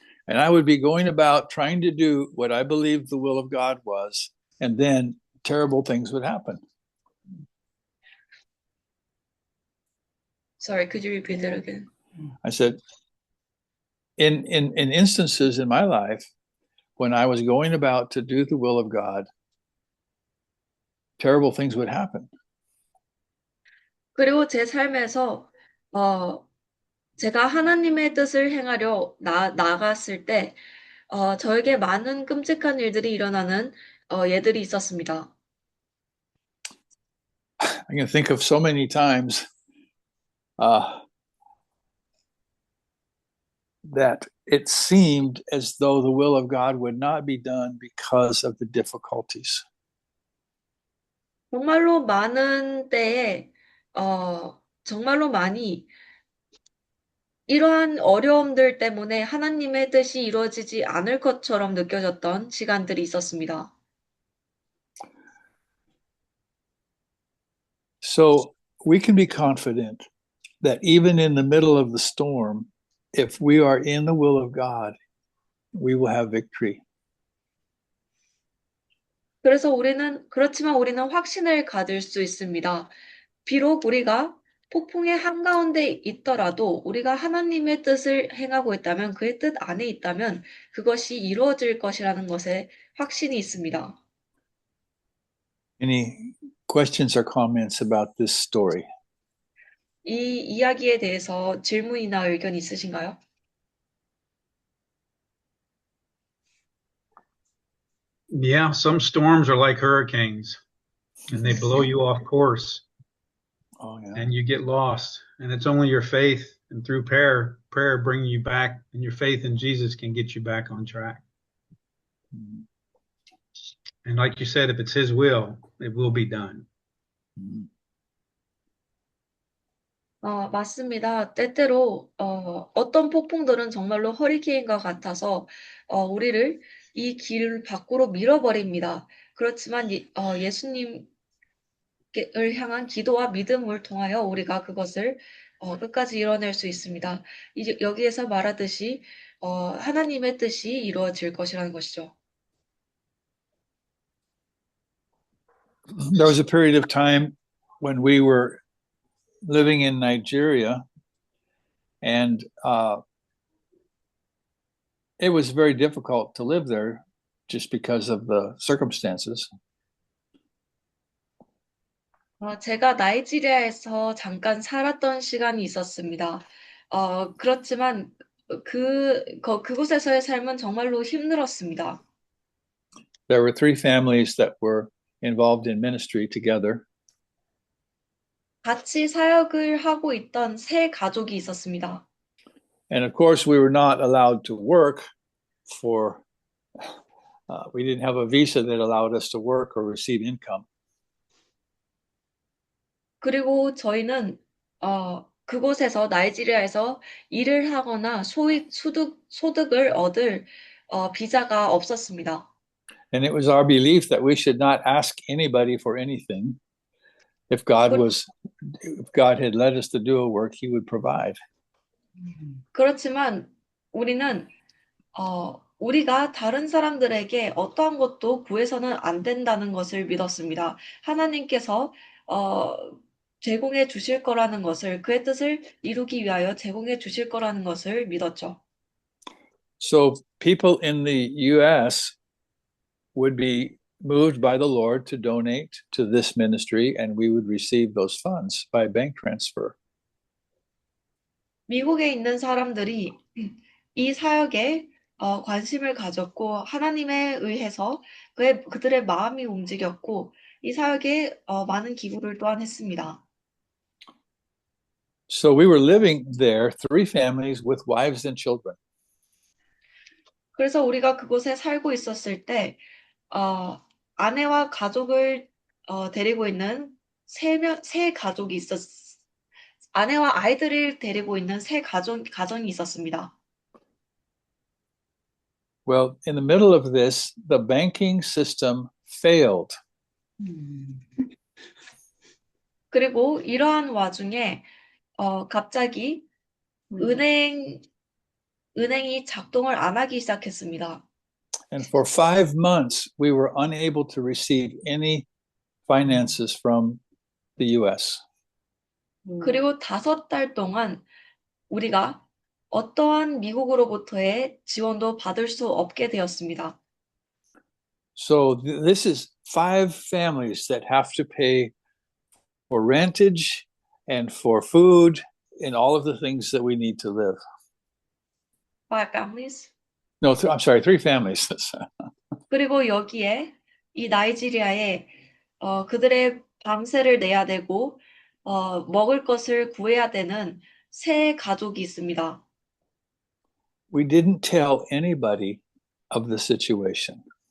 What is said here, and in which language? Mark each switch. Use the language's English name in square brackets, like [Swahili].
[English] And I would be going about trying to do what I believed the will of God was, and then terrible things would happen. Sorry, could you repeat that again? I said, in instances in my life, when I was going about to do the will of God, terrible things would happen. [Korean] 그리고 제 삶에서 제가 하나님의 뜻을 행하려 나갔을 때 저에게 많은 끔찍한 일들이 일어나는 예들이 있었습니다. [English] I can think of so many times that it seemed as though the will of God would not be done because of the difficulties. [Korean] 정말로 많은 때에 정말로 많이 이러한 어려움들 때문에 하나님의 뜻이 이루어지지 않을 것처럼 느껴졌던 시간들이 있었습니다. [English] So we can be confident that even in the middle of the storm, if we are in the will of God, we will have victory. [Korean] 그렇지만 우리는 확신을 가질 수 있습니다. 비록 우리가 폭풍의 한가운데 있더라도 우리가 하나님의 뜻을 행하고 있다면, 그의 뜻 안에 있다면 그것이 이루어질 것이라는 것에 확신이 있습니다. [English] Any questions or comments about this story? [Korean] 이 이야기에 대해서 질문이나 의견 있으신가요? [English] Yeah, some storms are like hurricanes and they blow you off course Oh, yeah. and you get lost. And it's only your faith and through prayer bringing you back, and your faith in Jesus can get you back on track. Mm. And like you said, if it's His will, it will be done. Mm. [Korean] 맞습니다. 때때로 어떤 폭풍들은 정말로 허리케인과 같아서 우리를 이 길 밖으로 밀어버립니다. 그렇지만 예수님을 향한 기도와 믿음을 통하여 우리가 그것을 끝까지 이뤄낼 수 있습니다. 이제 여기에서 말하듯이 하나님의 뜻이 이루어질 것이라는 것이죠. [English] There was a period of time when we were living in Nigeria, and it was very difficult to live there just because of the circumstances. [Korean] 제가 나이지리아에서 잠깐 살았던 시간이 있었습니다. 그렇지만 그곳에서의 삶은 정말로 힘들었습니다. [English] There were 3 families that were involved in ministry together. [Korean] 같이 사역을 하고 있던 3 가족이 있었습니다. [English] And of course, we were not allowed to work we didn't have a visa that allowed us to work or receive income. [Korean] 그리고 저희는 그곳에서 나이지리아에서 일을 하거나 소득을 얻을 비자가 없었습니다. [English] And it was our belief that we should not ask anybody for anything. If God had led us to do a work, He would provide. [Korean] 그렇지만 우리는 우리가 다른 사람들에게 어떠한 것도 구해서는 안 된다는 것을 믿었습니다. 하나님께서 어, 제공해 주실 거라는 것을, 그의 뜻을 이루기 위하여 제공해 주실 거라는 것을 믿었죠. [English] So people in the US would be moved by the Lord to donate to this ministry, and we would receive those funds by bank transfer. [Korean] 미국에 있는 사람들이 이 사역에 관심을 가졌고 하나님에 의해서 그들의 마음이 움직였고 이 사역에 많은 기부를 또한 했습니다. [English] So we were living there, three families with wives and children. [Korean] 그래서 우리가 그곳에 살고 있었을 때 아내와 가족을 데리고 있는 세 가족이 아내와 아이들을 데리고 있는 가정이 있었습니다. [English] Well, in the middle of this, the banking system failed. [Korean] 그리고 이러한 와중에 갑자기 은행이 작동을 안 하기 시작했습니다. [English] And for 5 months, we were unable to receive any finances from the US. [Korean] 그리고 5달 동안 우리가 어떠한 미국으로부터의 지원도 받을 수 없게 되었습니다. [English] So this is 5 families that have to pay for rentage and for food and all of the things that we need to live. 5 families. No, I'm sorry, 3 families. [Korean] 그리고 여기에 이 나이지리아에 그들의 방세를 내야 되고 먹을 것을 구해야 되는 세 가족이 있습니다. [English] We didn't tell anybody of the situation.